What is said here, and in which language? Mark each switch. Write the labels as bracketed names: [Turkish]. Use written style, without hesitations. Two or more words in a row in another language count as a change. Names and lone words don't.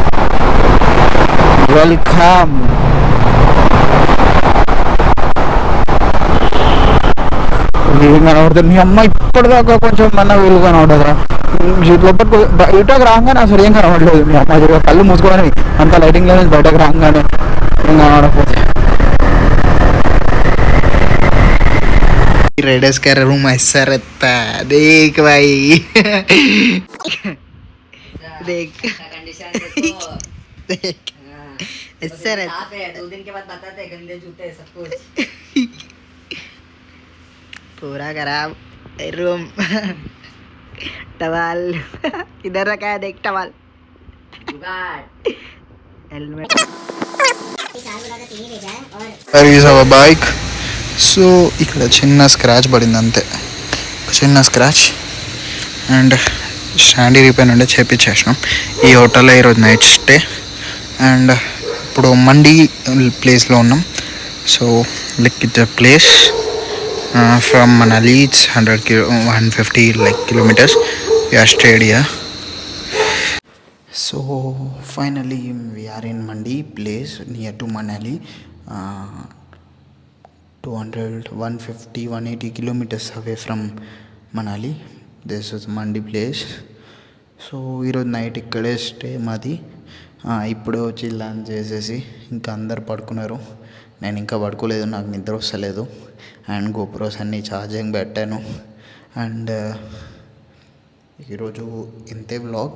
[Telugu] వెల్కమ్. వీలు కనబడుతుంది. మీ అమ్మ ఇప్పటిదాకా కొంచెం మన వీలు కనబడదురా. లోపలికి బయటకు రాగానే అసలు ఏం కనబడలేదు. మీ అమ్మ కళ్ళు మూసుకోవడానికి అంత లైటింగ్ లేదు. బయటకు రాగానే ఏం కనబడకపోతే. [Hindi] रेडर्स का रूम ऐसा रहता है. देख भाई देख देख ऐसा रहता है. 2 दिन के बाद बताते हैं गंदे जूते सब कुछ पूरा खराब रूम. टवाल इधर रखा है, देख टवाल. हेलमेट. बाइक. [Telugu] సో ఇక్కడ చిన్న స్క్రాచ్ పడింది అంతే, చిన్న స్క్రాచ్. అండ్ [English] stand repair [Telugu] ఉండే చేపించేసినాం. ఈ హోటల్లో ఈరోజు [English] night stay. [Telugu] అండ్ ఇప్పుడు మండి ప్లేస్లో ఉన్నాం. [English] so like it's place from Manali. ఇట్స్ 150 kilometers. We are stayed here. So finally we are in Mandi place near to Manali. 150, 180 kilometers away from Manali. This is Mandi place. [Telugu] సో ఈరోజు నైట్ ఇక్కడే స్టే మాది. ఇప్పుడే వచ్చి లంచ్ చేసేసి ఇంకా అందరు పడుకున్నారు. నేను ఇంకా పడుకోలేదు, నాకు నిద్ర వస్తలేదు. అండ్ గోప్రోస్ అన్నీ ఛార్జింగ్ పెట్టాను. అండ్ ఈరోజు ఇంతే వ్లాగ్.